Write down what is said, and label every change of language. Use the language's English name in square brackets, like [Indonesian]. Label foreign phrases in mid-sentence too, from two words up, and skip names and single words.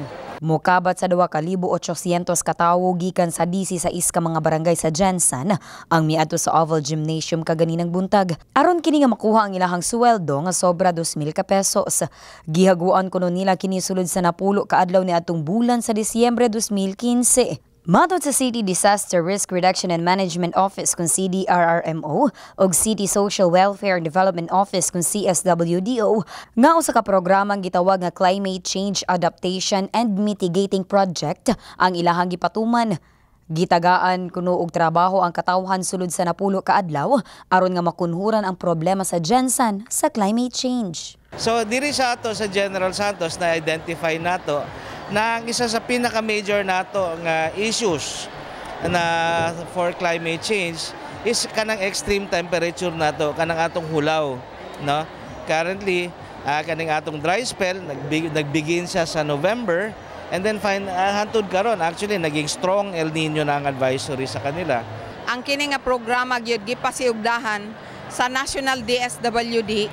[Cebuano] Mokabat sa 2,800 katawo gikan sa 16 ka mga barangay sa Jensen ang miadto sa Oval Gymnasium kaganinang buntag. Aron kini nga makuha ang ilahang sweldo nga sobra 2,000 ka pesos. Gihaguan kuno nila kini sulod sa napulo ka adlaw ni atong bulan sa Disyembre 2015. Matod sa City Disaster Risk Reduction and Management Office kung CDRRMO o City Social Welfare Development Office kung CSWDO nga usa ka programang gitawag nga Climate Change Adaptation and Mitigating Project ang ilahang gipatuman. Gitagaan kuno og trabaho ang katawhan sulod sa napulo ka adlaw aron nga makunhuran ang problema sa Jensen sa climate change. So diri sa ato sa General Santos na identify nato na ang isa sa pinaka-major nato nga issues na [English] for climate change is [Cebuano] kanang [English] extreme temperature [Cebuano] nato, kanang atong hulaw, no? Currently, kaning atong [English] dry spell [Cebuano] nagbigin siya sa November [English] and then [Cebuano] hantod karon actually naging strong El Nino na ang advisory sa kanila. Ang kini nga programa gyud gipasiugdahan sa National DSWD.